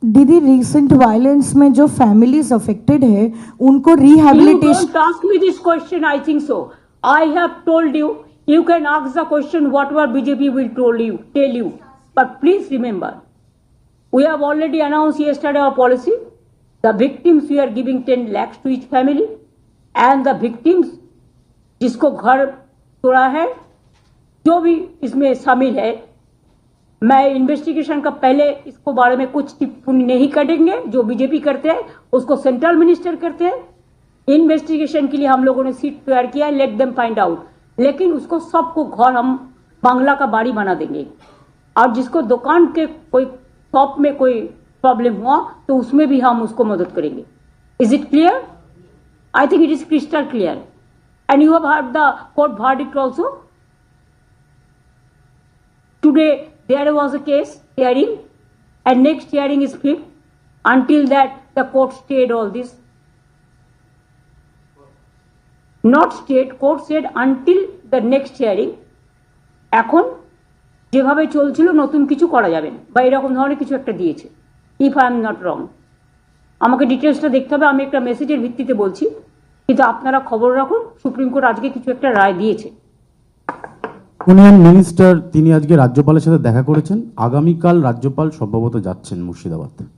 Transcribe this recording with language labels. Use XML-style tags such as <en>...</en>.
<hi>दीदी recent violence में जो फैमिलीज अफेक्टेड है उनको rehabilitation.</hi> <en>You don't ask me this question. I think so. I have told you. You can ask the question whatever BJP will tell you. But please remember, we have already announced yesterday our policy. The victims we are giving 10 lakhs to each family, and the victims</en> <hi>जिसको घर तोड़ा है, जो भी इसमें शामिल है, मैं इन्वेस्टिगेशन का पहले इसको बारे में कुछ टिप्पणी नहीं करेंगे. जो बीजेपी करते हैं उसको सेंट्रल मिनिस्टर करते हैं. इन्वेस्टिगेशन के लिए हम लोगों ने सीट तैयार किया है,</hi> <en>Let them find out.</en> <hi>लेकिन उसको सबको घर हम बांग्ला का बाड़ी बना देंगे. और जिसको दुकान के कोई शॉप में कोई प्रॉब्लम हुआ तो उसमें भी हम उसको मदद करेंगे.</hi> <en>Is it clear? I think it is crystal clear. And you have heard the court verdict also. Today there was a case hearing and next hearing is fixed. Until that the court stayed all this. Not stayed, court said until the next hearing.</en> <bn>এখন যেভাবে চলছিল নতুন কিছু করা যাবে না বা এরকম ধরনের কিছু একটা দিয়েছে.</bn> <en>if I am not wrong,</en> <bn>আমাকে ডিটেলসটা দেখতে হবে. আমি একটা মেসেজের ভিত্তিতে বলছি, কিন্তু আপনারা খবর রাখুন সুপ্রিম কোর্ট আজকে কিছু একটা রায় দিয়েছে. ইউনিয়ন মিনিস্টার তিনি আজকে রাজ্যপালের সাথে দেখা করেছেন. আগামীকাল রাজ্যপাল সম্ভবত যাচ্ছেন মুর্শিদাবাদ.</bn>